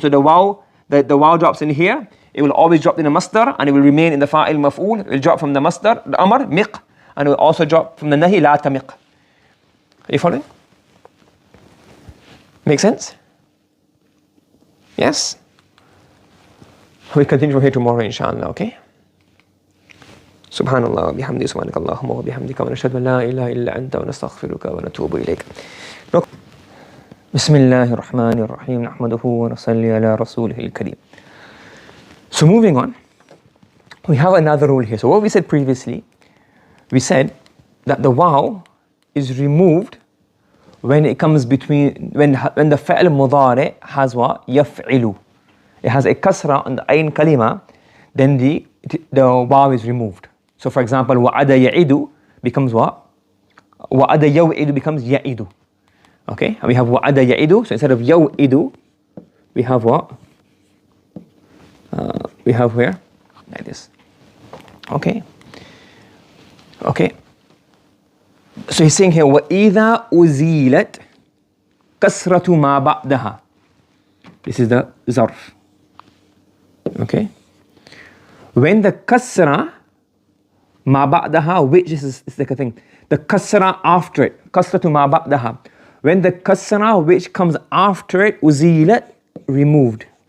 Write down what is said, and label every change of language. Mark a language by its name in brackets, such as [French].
[English] So the waw drops in here. It will always drop in the masdar, and it will remain in the fa'il maf'ul. It will drop from the masdar, the amr, miq, and it will also drop from the nahi, la tamiq. Are you following? Make sense? Yes? We continue from here tomorrow, inshallah, okay? [Arabic] سبحان الله وبحمده سبحانك اللهم وبحمدك ونشهد أن لا إله إلا أنت ونستغفرك ونتوب إليك. بسم الله الرحمن الرحيم نحمده ونصلي على رسوله الكريم. [English] So moving on, we have another rule here. So what we said previously, we said that the waw is removed when it comes between, when the fa'al mudari has what? Yaf'ilu. It has a kasra on the ayn kalima, then the waw is removed. So for example, wa'ada ya'idu becomes what? Wa'ada yaw'idu becomes ya'idu. Okay, and we have wa'ada ya'idu, so instead of yaw'idu, we have what? We have where? Like this. Okay. Okay. So he's saying here, [Arabic] وَإِذَا أُزِيلَتْ كَسْرَةُ مَا بَعْدَهَا. [English] This is the zarf. Okay. When the kasra ma ba'daha, which is like a thing, the kasra after it, kasratu ma ba'daha, when the kasra which comes after it, uzilat, removed.